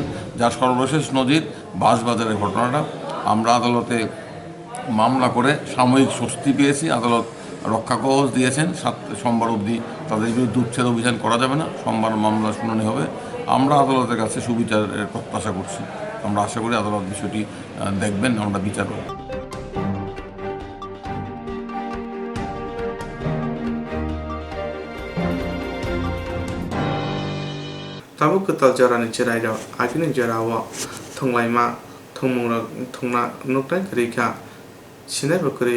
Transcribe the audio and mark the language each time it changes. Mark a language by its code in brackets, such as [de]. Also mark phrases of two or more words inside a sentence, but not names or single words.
[bn] যার সর্বশেষ নজির বাঁশবাজারের ঘটনাটা। আমরা আদালতে মামলা করে সাময়িক স্বস্তি পেয়েছি, আদালত রক্ষা কবচ দিয়েছেন। সোমবার অবধি তাদের বিরুদ্ধে উচ্ছেদ অভিযান করা যাবে না, সোমবার মামলা শুনানি হবে। আমরা আদালতের কাছে সুবিচারের প্রত্যাশা করছি। আমরা আশা করি আদালত বিষয়টি দেখবেন, আমরা বিচার করব। [trp] Tabuk ketal jarani cerai do, agini jarawa, thonglaima, thongmura, thongna nuktai kerika, sinai bakuri.